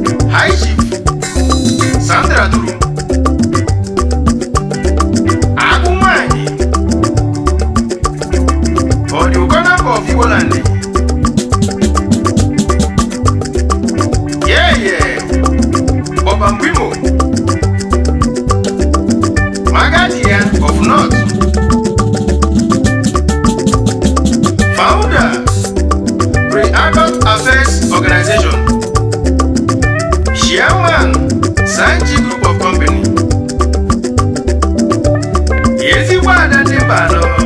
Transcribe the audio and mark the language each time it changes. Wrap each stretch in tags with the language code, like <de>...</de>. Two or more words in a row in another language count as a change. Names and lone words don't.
<en>High Chief Sandra Duru.</en> <ig>Agụ nwanyị. Ọ dị ụkọ na mba</ig> <en>of Igbo land. Yeah, yeah.</en> <ig>Ọba Mgbimo.</ig> <en>Magadia of North. Founder, Pre-Adult Affairs Organization. Chairman, Sanji Group of Company.</en> <ig>Ezigbo ada ndị mba anọ.</ig>